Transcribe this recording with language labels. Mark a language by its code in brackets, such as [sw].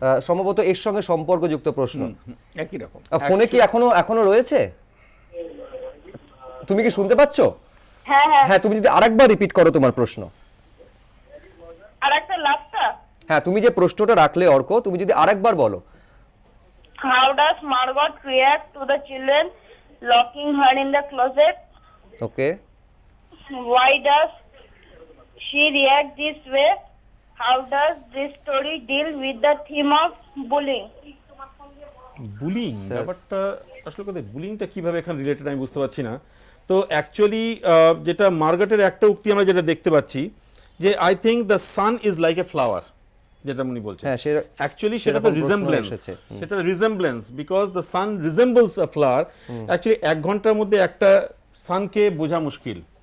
[bn] সম্ভবত এর সঙ্গে সম্পর্কযুক্ত প্রশ্ন। একই রকম। ফোনে কি এখনো রয়েছে? তুমি কি শুনতে পাচ্ছ? হ্যাঁ হ্যাঁ, হ্যাঁ, তুমি যদি আরেকবার রিপিট করো তোমার প্রশ্ন। আর একটা লাস্টটা, হ্যাঁ, তুমি যে প্রশ্নটা রাখলে অর্ক, তুমি যদি আরেকবার বলো। [en] how does Margot react to the children locking her in the closet? Okay. Why does she react this way? How does this story deal with the theme of bullying? [bn] Bullying ব্যাপারটা আসলে কথা, বুলিংটা কিভাবে এখানে রিলেটেড আমি বুঝতে পারছি না। তো অ্যাকচুয়ালি যেটা মার্গারেটের একটা উক্তি আমরা যেটা দেখতে পাচ্ছি, যে [en] I think the sun is like a flower, [bn] যেটা উনি বলছেন। হ্যাঁ, অ্যাকচুয়ালি সেটা তো সেরকম প্রশ্ন [en] resemblance, [bn] এসেছে। সেটা রিজেম্বলেন্স, [en] Because the sun resembles a flower. [bn] Actually এক ঘন্টার মধ্যে একটা সানকে বোঝা মুশকিল।